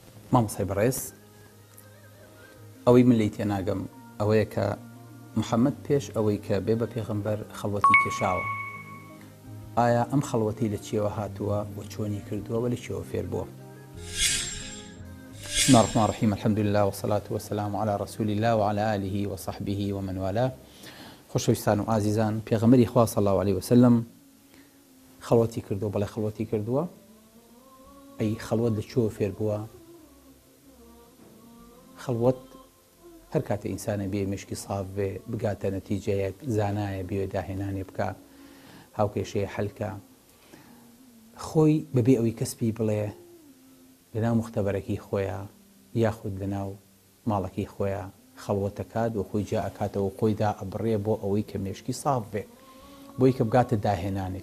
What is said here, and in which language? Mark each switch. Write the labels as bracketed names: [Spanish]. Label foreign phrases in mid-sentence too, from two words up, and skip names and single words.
[Central Kurdish] مامۆسای بەڕێز ئەوەی من لی تێناگەم ئەوەیە کە محەممەد پێش ئەوەی کە بێ بە پێغەمبەر خەڵوەتی کێشاوە. ئایا ئەم خەڵوەتی لە چێوە هاتووە و چۆنی کردووە و لە چێوە فێر بووە؟ [Arabic] بسم الله الرحمن الرحيم الحمد لله والصلاة والسلام على رسول الله وعلى آله وصحبه ومن والاه. [Central Kurdish] خۆشەویستان و ئازیزان، پێغەمبەری خوا [Arabic] صلی الله عليه وسلم [Central Kurdish] خەڵوەتی کردووە. بەڵێ خەڵوەتی کردووە. ئەی خەڵوەت لە چۆ فێر بووە؟ خەڵوەت هەر کاتە ئینسانە بێ مشکی ساف بێ، بگاتە نەتیجەیەک، زانایە بێ داهێنانێ بکە، هاوکێشەیە حەلکە، خۆی بەبێ ئەوەی کەسبی بڵێ لەناو مختەبەرەکەی خۆیە یاخود لەناو ماڵەکەی خۆیە خەڵوەتەکات و خۆی جا ئەکاتەوە خۆیدا ئەبڕێ بۆ ئەوەی کە مێشکی ساف بێ، بۆی کە بگاتە داهێنانێک.